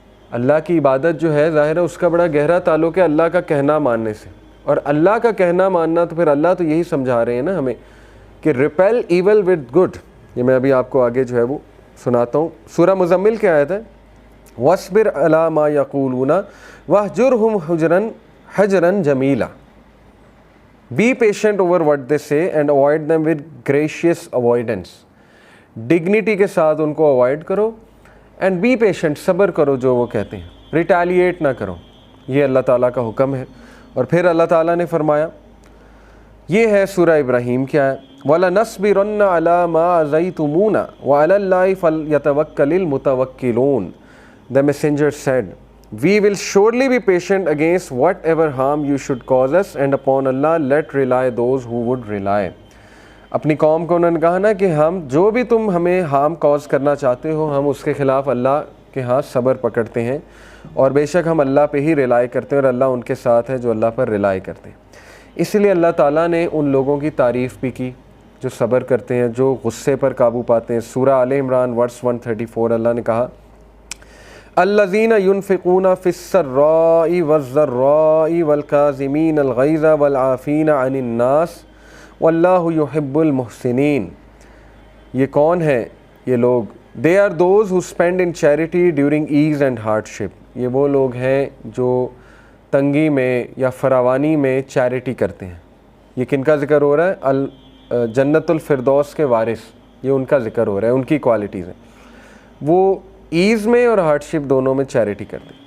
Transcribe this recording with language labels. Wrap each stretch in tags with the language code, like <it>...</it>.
<ur>اللہ کی عبادت جو ہے ظاہر ہے اس کا بڑا گہرا تعلق ہے اللہ کا کہنا ماننے سے، اور اللہ کا کہنا ماننا تو پھر اللہ تو یہی سمجھا رہے ہیں نا ہمیں کہ</ur> <en>Repel evil with good.</en> <ur>یہ میں ابھی آپ کو آگے جو ہے وہ سناتا ہوں. سورہ مزمل کی آیت ہے،</ur> <ar>وَاصْبِرْ عَلَىٰ مَا يَقُولُونَ وَاهْجُرْهُمْ حَجْرًا جَمِيلًا.</ar> <en>Be patient over what they say and avoid them with gracious avoidance.</en> <ur>Dignity کے ساتھ ان کو اوائڈ کرو،</ur> <en>and be patient,</en> <ur>صبر کرو جو وہ کہتے ہیں، ریٹیلیٹ نہ کرو. یہ اللہ تعالیٰ کا حکم ہے. اور پھر اللہ تعالیٰ نے فرمایا، یہ ہے سورہ ابراہیم کیا ہے،</ur> <ar>وَلَنَصْبِرَنَّ عَلَىٰ مَا أَذَيْتُمُونَا وَعَلَى اللَّهِ فَلْيَتَوَكَّلِ الْمُتَوَكِّلُونَ.</ar> <en>The messenger said, we will surely be patient against whatever harm you should cause us, and upon Allah let rely those who would rely.</en> <ur>اپنی قوم کو انہوں نے کہا نا کہ ہم جو بھی تم ہمیں ہارم کاز کرنا چاہتے ہو، ہم اس کے خلاف اللہ کے ہاں صبر پکڑتے ہیں، اور بے شک ہم اللہ پہ ہی ریلائی کرتے ہیں، اور اللہ ان کے ساتھ ہے جو اللہ پر ریلائی کرتے ہیں. اس لیے اللہ تعالیٰ نے ان لوگوں کی تعریف بھی کی جو صبر کرتے ہیں، جو غصے پر قابو پاتے ہیں. سورہ آل عمران ورس 134 اللہ نے کہا،</ur> <ar>الذین ينفقون فی السراء والضراء والکاظمین الغیظ والعافین عن الناس واللہ یحب المحسنین.</ar> <ur>یہ کون ہیں یہ لوگ؟</ur> <en>they are those who spend in charity during ease and hardship.</en> <ur>یہ وہ لوگ ہیں جو تنگی میں یا فراوانی میں چیریٹی کرتے ہیں. یہ کن کا ذکر ہو رہا ہے؟ جنت الفردوس کے وارث، یہ ان کا ذکر ہو رہا ہے، ان کی کوالٹیز ہیں. وہ ایز میں اور ہارڈشپ دونوں میں چیریٹی کرتے ہیں.</ur>